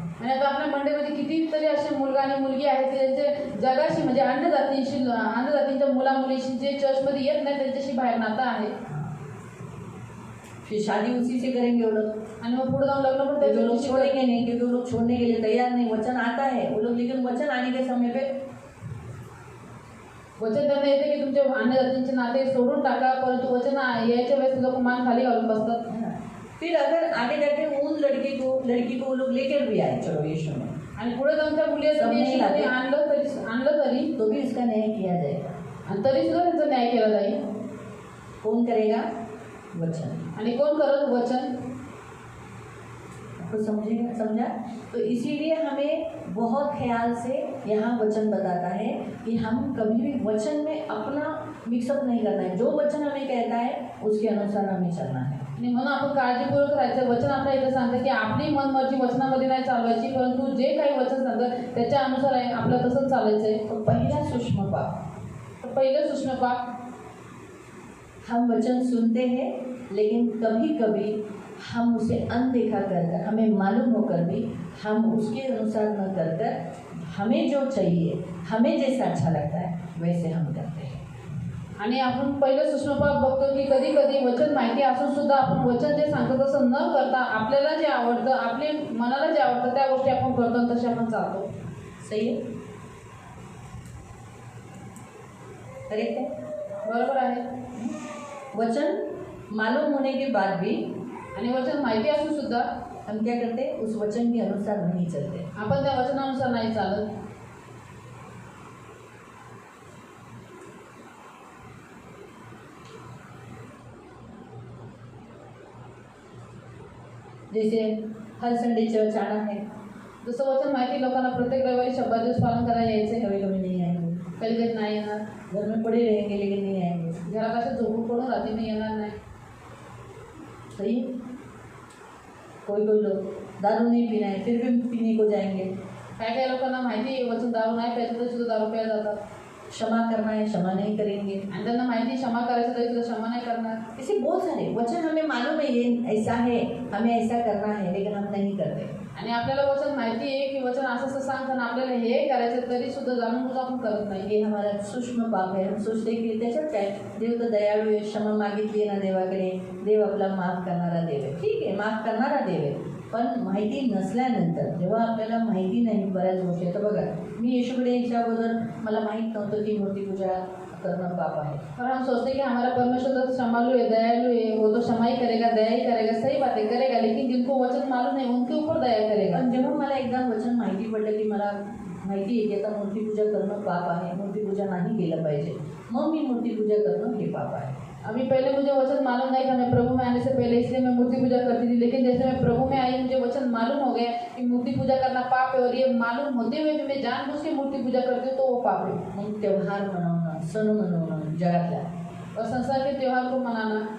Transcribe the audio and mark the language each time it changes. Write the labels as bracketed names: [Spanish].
[Marathi] आणि आता आपल्या मंडळीमध्ये कितीतरी असे मुलगा आणि मुलगी आहेत की ज्यांचे जगाशी म्हणजे अन्य जातींच्या मुला मुलीशी जे चर्चमध्ये येत नाही त्यांच्याशी बाहेर नातं आहे. [Hindi] फिर शादी उसी से करेंगे वो लोग, [Marathi] आणि मग पुढे जाऊन लग्न पण [Hindi] जो [Marathi] त्याच्याशी [Hindi] लोग छोड़ेंगे नहीं, क्योंकि वो लोग छोड़ने के लिए तैयार नहीं, वचन आता है वो लोग, लेकिन वचन आने के समय पे [Marathi] वचन त्यांना येते की तुमच्या अन्य जातींचे नाते सोडून टाका, परंतु वचन यायच्या वेळेस लोक मान खाली घालून बसतात. [Hindi] फिर अगर आगे जाके उन लड़की को वो लोग लेकर भी आए, चलो यीशु में, [Marathi] आणि पुढे जाऊन त्या मुली आणलं तरी [Hindi] तो भी इसका न्याय किया जाएगा। [Marathi] आणि तरी सुद्धा त्यांचा न्याय केला जाईल. [Hindi] कौन करेगा? वचन। [Marathi] आणि कोण करत? वचन. [Hindi] आपको समझा? तो इसीलिए हमें बहुत ख्याल से यहाँ वचन बताता है कि हम कभी भी वचन में अपना मिक्सअप नहीं करना है, जो वचन हमें कहता है उसके अनुसार हमें चलना है। [Marathi] आणि म्हणून आपण काळजीपूर्वक राहायचं. वचन आपल्या इथं सांगतं की आपली मनमर्जी वचनामध्ये नाही चालवायची, परंतु जे काही वचन सांगतं त्याच्या अनुसार आहे आपलं तसंच चालायचंय. [Hindi] तो पहला सूक्ष्म पाप, [Marathi] तर पहिलं सूक्ष्म पाप, [Hindi] हम वचन सुनते हैं लेकिन कभी कभी हम उसे अनदेखा कर, हमें मालूम होकर भी हम उसके अनुसार न कर हमें जो चाहिए, हमें जैसा अच्छा लगता है वैसे हम करते हैं. [Marathi] आणि आपण पहिलं सूक्ष्म पाप बघतो की कधी कधी वचन माहिती असून सुद्धा आपण वचन जे सांगतो तसं न करता आपल्याला जे आवडतं, आपल्या मनाला जे आवडतं त्या गोष्टी आपण करतो आणि तसे आपण चालतो. [Hindi] सही है? करेक्ट है? [Marathi] बरोबर आहे. [Hindi] वचन मालूम होने के बाद भी, [Marathi] आणि वचन माहिती असून सुद्धा [Hindi] हम क्या करते हैं? उस वचन के अनुसार नहीं चलते. [Marathi] आपण त्या वचनानुसार नाही चालत. [Hindi] जैसे हर संडे चर्च आना है, [Marathi] जसं वचन माहिती लोकांना प्रत्येक रविवारी शब्दात दिवस पालन करायला यायचे, [Hindi] कभी कभी नहीं आएंगे, [Marathi] कधी कधी नाही येणार, [Hindi] घर में पड़े रहेंगे लेकिन नहीं आएंगे. [Marathi] घरात असे झोपून पडून रात्री नाही येणार नाही. [Hindi] सही है? कोई लोग दारू नहीं पीना है फिर भी पीने को जाएंगे. [Marathi] काही लोकांना माहिती आहे वचन दारू नाही प्यायचं तरी सुद्धा दारू प्यायला जातात. [Hindi] क्षमा करना है, क्षमा नहीं करेंगे. [Marathi] आणि त्यांना माहिती क्षमा करायचं तरी सुद्धा क्षमा नाही करणार. [Hindi] ऐसे बहुत सारे वचन हमें मालूम है ये ऐसा है, हमें ऐसा करना है, लेकिन हम नहीं करते. [Marathi] आणि आपल्याला वचन माहिती आहे की वचन असं असं सांगतं आणि आपल्याला हे करायचं तरी सुद्धा जाणून बुजून आपण करत नाही. [Hindi] ये हमारा सूक्ष्म पाप है. हम सोचते की [Marathi] त्याच्यात काय, देव तर दयाळू आहे, क्षमा मागितली ना देवाकडे, देव आपला माफ करणारा देव आहे. ठीक आहे, माफ करणारा देव आहे, पण माहिती नसल्यानंतर, जेव्हा आपल्याला माहिती नाही बऱ्याच गोष्टी. आता बघा, मी येशूकडे यायच्या अगोदर मला माहीत नव्हतं की मूर्तिपूजा [Hindi] करना पाप है। और हम सोचते हैं कि हमारा परमेश्वर तो क्षमालु है, दयालु है, वो तो क्षमा ही करेगा, दया ही करेगा, सही बातें करेगा, लेकिन जिनको वचन मालूम नहीं उनके ऊपर दया करेगा. [Marathi] पण जेव्हा मला एकदा वचन माहिती पडलं की मला माहिती आहे की आता मूर्तिपूजा करणं पाप आहे, मूर्तिपूजा नाही केलं पाहिजे, मग मी मूर्तिपूजा करणं हे पाप आहे. [Hindi] अभी पहले मुझे वचन मालूम नहीं था, मैं प्रभु में आने से पहले, इसलिए मैं मूर्ति पूजा करती थी. लेकिन जैसे मैं प्रभु में आई मुझे वचन मालूम हो गया कि मूर्ति पूजा करना पाप है, और ये मालूम होते हुए भी मैं जानबूझ के मूर्ति पूजा करती हूँ तो वो पाप है. [Marathi] मग त्योहार मनवणं, सण मनवणं जगातल्या, [Hindi] और संसार के त्योहार को मनाना,